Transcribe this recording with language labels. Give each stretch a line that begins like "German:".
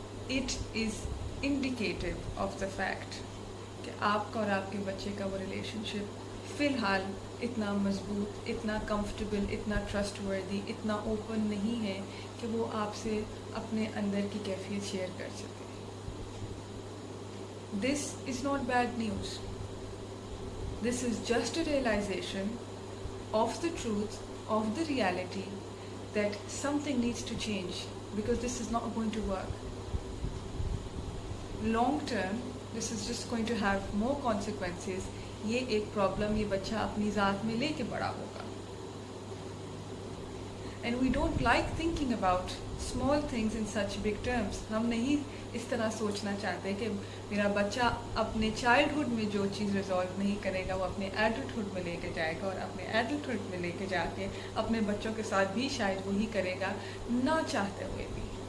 English: it is indicative of the fact
Urdu: کہ آپ کا اور آپ کے بچے کا وہ ریلیشن شپ فی الحال اتنا مضبوط, اتنا کمفرٹیبل, اتنا ٹرسٹ وردی, اتنا اوپن نہیں ہے کہ وہ آپ سے اپنے اندر کی کیفیت شیئر کر سکے.
English: This is not bad news. This is just a realization of the truth, of the reality that something needs to change because this is not going to work. Long term, this is just going to have more consequences.
Urdu: یہ ایک problem یہ بچہ اپنی ذات میں لے کے بڑا ہوگا.
English: And we don't like thinking about small things in such big terms.
Urdu: ہم نہیں اس طرح سوچنا چاہتے کہ میرا بچہ اپنے چائلڈہڈ میں جو چیز ریزالو نہیں کرے گا وہ اپنے ایڈلٹہڈ میں لے کے جائے گا, اور اپنے ایڈلٹہڈ میں لے کے جا کے اپنے بچوں کے ساتھ بھی شاید وہی کرے گا, نہ چاہتے ہوئے بھی.